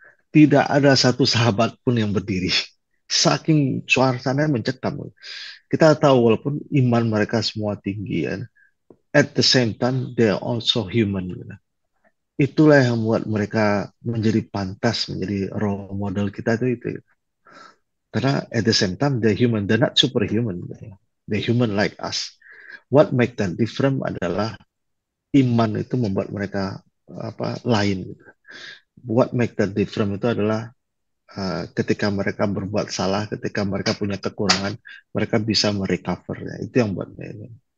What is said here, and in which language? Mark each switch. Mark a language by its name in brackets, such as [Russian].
[Indonesian] Tidak ada satu sahabat pun yang berdiri. Saking suasananya mencekam. Kita tahu walaupun iman mereka semua tinggi ya, [English] at the same time they are also human. [Indonesian] Gitu. Itulah yang membuat mereka menjadi pantas menjadi role model kita itu. Karena [English] at the same time they're human, they're not superhuman. [Indonesian] Gitu. [English] They're human like us. What make them different [Indonesian] adalah iman itu membuat mereka lain. Gitu. [English] What make them different [Indonesian] itu adalah ketika mereka berbuat salah, ketika mereka punya kekurangan, mereka bisa merecover. Ya. Itu yang buat ini.